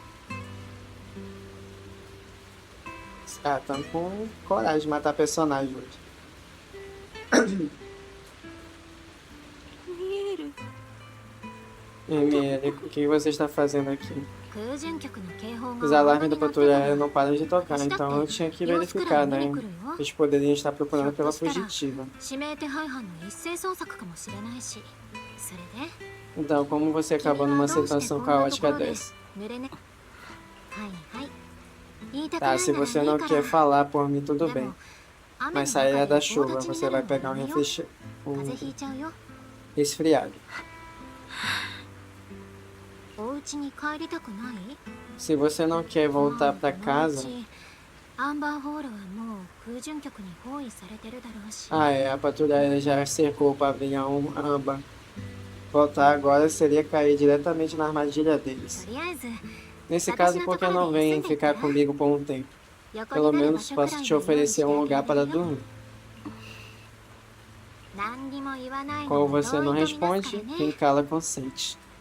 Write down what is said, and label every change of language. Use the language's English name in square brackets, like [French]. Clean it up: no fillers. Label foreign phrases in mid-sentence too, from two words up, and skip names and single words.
[Portuguese] Os caras estão com coragem de matar personagem hoje. [Japanese] 見える。 [Portuguese] ML, o que você está fazendo aqui? [Japanese] 空準局の警報が [Portuguese] Os alarmes da patrulha aérea não param de tocar, então eu tinha que verificar, né? Eles poderiam estar procurando pela fugitiva. [Japanese] 指名手配犯の一斉捜索かもしれないし、それで [Portuguese] Então, como você acabou numa situação caótica dessa? [Japanese] 濡れね。はいはい。言いたく [Portuguese] Tá, [Japanese] ない [Portuguese] se [Japanese] ならい [Portuguese] você [Japanese] い [Portuguese] não [Japanese] か [Portuguese] quer [Japanese] ら。 [Portuguese] falar por mim, tudo [Japanese] で [Portuguese] bem. [Japanese] も雨の [Portuguese] Mas [Japanese] 中 [Portuguese] sair [Japanese] で [Portuguese] da [Japanese] 棒 [Portuguese] chuva, [Japanese] 立ちに [Portuguese] você [Japanese] な [Portuguese] vai [Japanese] るのは [Portuguese] pegar [Japanese] や [Portuguese] um [Japanese] めよう。 風邪ひいちゃうよ。 [Portuguese] resfriado. [Japanese] お家に帰りたくない？ [Portuguese] Se você não quer voltar pra [Japanese] この [Portuguese] casa... [Japanese] うちアンバーホールはもう空準局に包囲されてるだろうし。 [Portuguese] Ah, é, a patrulha aérea já cercou o pavilhão Amba. Voltar agora seria cair diretamente na armadilha [Japanese] と [Portuguese] deles. [Japanese] りあえず [Portuguese] Nesse caso, por que não vem ficar comigo por um tempo? [Japanese] 横 [Portuguese] Pelo [Japanese] になる場 [Portuguese] menos [Japanese] 所くらい [Portuguese] posso [Japanese] は [Portuguese] te [Japanese] 用意して [Portuguese] oferecer [Japanese] あ [Portuguese] um [Japanese] げ [Portuguese] lugar [Japanese] る [Portuguese] para [Japanese] よ。 [Portuguese] dormir. [Japanese] 何にも言わないの [Portuguese] Como [Japanese] は [Portuguese] você não [Japanese] 同意とみなすから [Portuguese] responde, [Japanese] ね。 [Portuguese] quem cala consente.